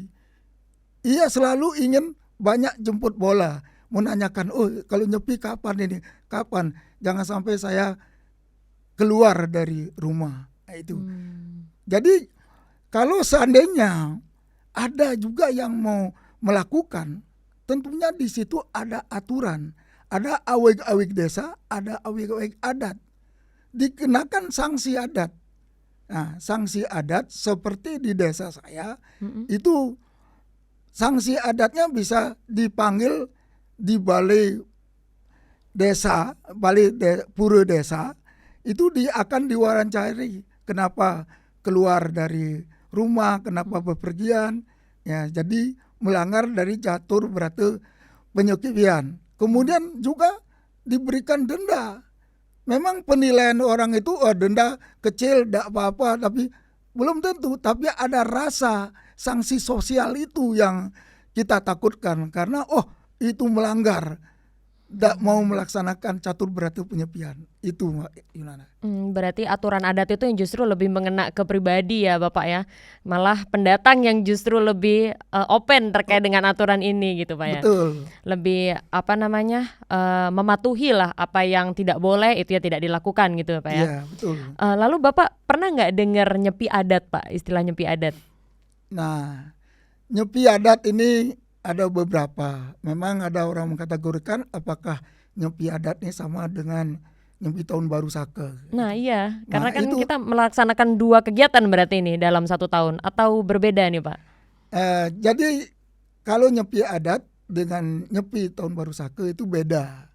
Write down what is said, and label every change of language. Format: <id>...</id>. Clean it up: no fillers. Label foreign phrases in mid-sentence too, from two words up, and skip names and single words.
<id>Ia selalu ingin banyak jemput bola, menanyakan, oh kalau nyepi kapan ini, kapan, jangan sampai saya keluar dari rumah. Itu. Jadi kalau seandainya ada juga yang mau melakukan, tentunya di situ ada aturan, ada awig-awig desa, ada awig-awig adat, dikenakan sanksi adat. Nah, sanksi adat seperti di desa saya itu sanksi adatnya bisa dipanggil di balai desa, pura desa, itu akan diwawancari kenapa keluar dari rumah, kenapa bepergian, ya, jadi melanggar dari catur berata penyepian. Kemudian juga diberikan denda. Memang penilaian orang itu denda kecil, tidak apa-apa, tapi belum tentu. Tapi ada rasa sanksi sosial itu yang kita takutkan karena itu melanggar, tidak mau melaksanakan catur berata penyepian. Itu Mbak Yunana. Berarti aturan adat itu yang justru lebih mengena ke pribadi ya Bapak ya. Malah pendatang yang justru lebih open terkait dengan aturan ini gitu Pak ya. Betul. Lebih mematuhi lah apa yang tidak boleh itu ya tidak dilakukan gitu Pak ya. Iya, betul. Lalu Bapak pernah nggak dengar nyepi adat Pak, istilah nyepi adat? Nah, nyepi adat ini ada beberapa. Memang ada orang mengkategorikan apakah nyepi adat ini sama dengan nyepi tahun baru Saka. Nah iya, karena kan itu, kita melaksanakan 2 kegiatan berarti ini dalam 1 tahun atau berbeda nih Pak? Jadi kalau nyepi adat dengan nyepi tahun baru Saka itu beda.</id>